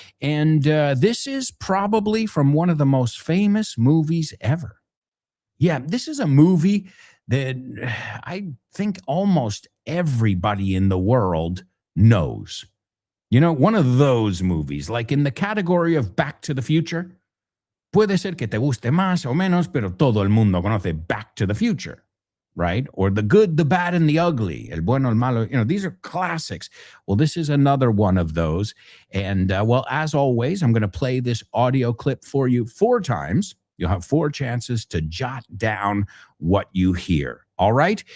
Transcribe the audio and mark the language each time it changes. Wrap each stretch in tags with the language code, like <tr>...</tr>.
<en>And this is probably from one of the most famous movies ever. Yeah, this is a movie that I think almost everybody in the world knows. One of those movies, like in the category of Back to the Future.</en> <es>Puede ser que te guste más o menos, pero todo el mundo conoce Back to the Future.</es> <en>Right? Or The Good, the Bad, and the Ugly.</en> <es>El bueno, el malo.</es> <en>These are classics. Well, this is another one of those. And, well, as always, I'm going to play this audio clip for you 4 times. You'll have 4 chances to jot down what you hear. All right?</en>